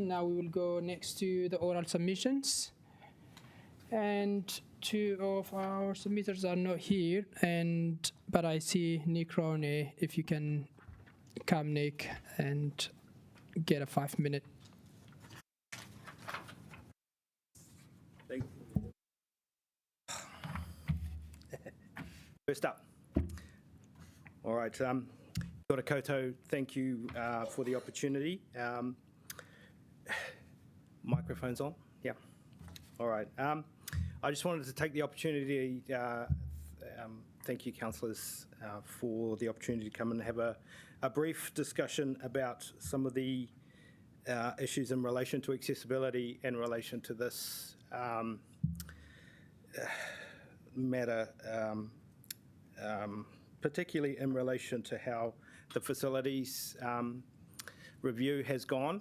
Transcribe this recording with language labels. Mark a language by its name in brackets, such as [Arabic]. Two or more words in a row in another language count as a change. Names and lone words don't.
[English] Now we will go next to the oral submissions. And two of our submitters are not here, but I see Nick Roney. If you can come, Nick, and get a 5-minute. Thank you. First up. All right. [Māori] Kia ora koutou. [English] Thank you for the opportunity. Microphone's on? Yeah. All right. I just wanted to take the opportunity, thank you, councillors, for the opportunity to come and have a brief discussion about some of the issues in relation to accessibility in relation to this matter, particularly in relation to how the facilities review has gone.